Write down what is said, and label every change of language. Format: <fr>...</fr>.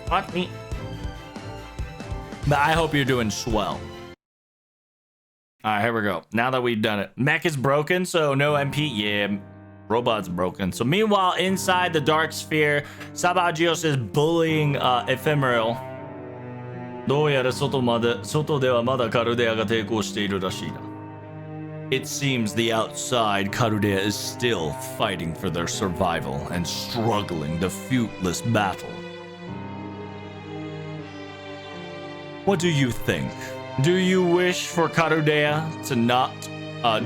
<en>But I hope you're doing swell. All right, here we go. Now that we've done it. Mech is broken, so no MP. Yeah, robot's broken. So meanwhile, inside the dark sphere, Sabagios is bullying Ephemeral.</en> <ja>どうやら外ではまだカルデアが抵抗しているらしいな。</ja> <en>It seems the outside Karudea is still fighting for their survival and struggling the fruitless battle. What do you think? Do you wish for Karudea to not...</en>